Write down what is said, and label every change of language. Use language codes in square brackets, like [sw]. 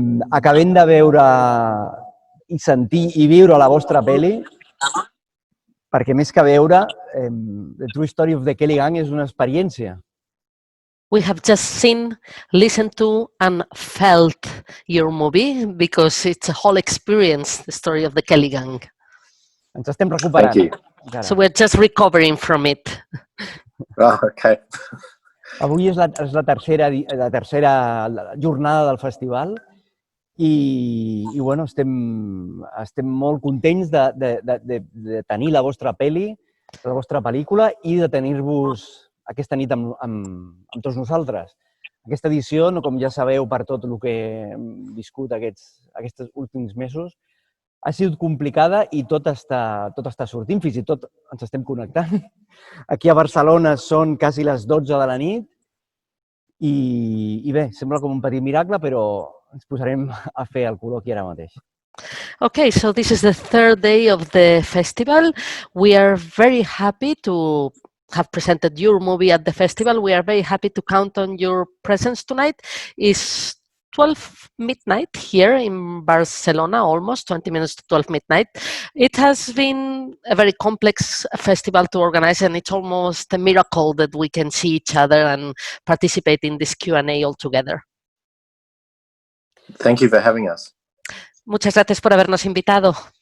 [ca] Acabem de veure i sentir i viure la vostra pel·li, perquè més que veure, The True Story of the Kelly Gang és una experiència. [en] We have just seen, listened to, and felt your movie because it's a whole experience, the story of the Kelly Gang. [ca] Ens estem recuperant. [en] Thank you. [ca] Encara. [en] So we're just recovering from it. Oh, okay. [ca] Avui és la tercera jornada del festival i bueno, estem molt contents de tenir la vostra pel·li, la vostra pel·lícula i de tenir-vos aquesta nit amb tots nosaltres. Aquesta edició, com ja sabeu per tot el que hem viscut aquests últims mesos, ha sigut complicada i tot està sortint, fins i tot ens estem connectant. Aquí a Barcelona són quasi les 12 de la nit i bé, sembla com un petit miracle, però ens posarem a fer el col·loqui ara mateix. [en] Okay, so this is the third day of the festival. We are very happy to have presented your movie at the festival. We are very happy to count on your presence tonight. It's 12 midnight here in Barcelona, almost 20 minutes to 12 midnight. It has been a very complex festival to organize, and it's almost a miracle that we can see each other and participate in this Q&A all together. Thank you for having us. [es] Muchas gracias por habernos invitado.